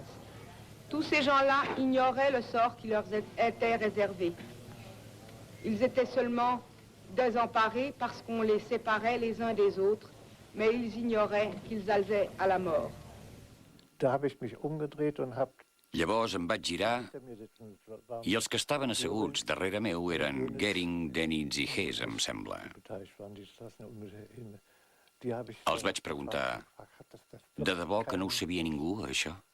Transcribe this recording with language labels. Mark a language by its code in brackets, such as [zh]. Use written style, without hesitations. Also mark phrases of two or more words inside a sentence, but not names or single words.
[fr] Tous ces gens-là ignoraient le sort qui leur était réservé. Ils étaient seulement désemparés parce qu'on les séparait les uns des autres, mais ils ignoraient qu'ils allaient à la mort. [ca] Llavors em vaig girar i els que estaven asseguts darrere meu eren Goering, Dönitz i Hess, em sembla. Els vaig preguntar, de debò que no ho sabia ningú, això?